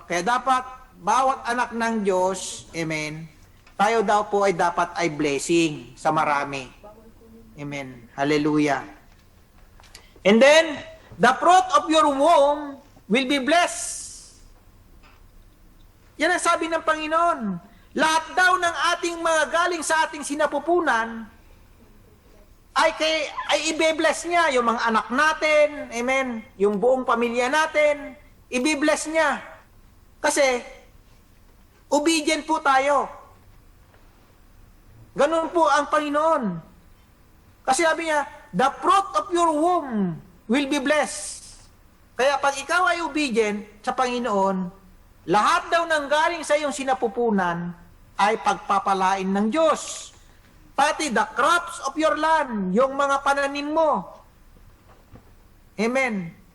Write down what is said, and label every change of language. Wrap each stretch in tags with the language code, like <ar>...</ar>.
<tl>Kaya dapat, bawat anak ng Diyos, amen, tayo daw po ay dapat ay blessing sa marami. Amen. Hallelujah.</tl> <en>And then, the fruit of your womb will be blessed.</en> <tl>Yan ang sabi ng Panginoon. Lahat daw ng ating mga galing sa ating sinapupunan ay i-bless niya. Yung mga anak natin, amen, yung buong pamilya natin, i-bless niya. Kasi, obedient po tayo. Ganun po ang Panginoon. Kasi sabi niya,</tl> <en>the fruit of your womb will be blessed.</en> <tl>Kaya pag ikaw ay obedient sa Panginoon, lahat daw ng galing sa iyong sinapupunan ay pagpapalain ng Diyos. Pati</tl> <en>the crops of your land,</en> <tl>yung mga pananim mo. Amen.</tl>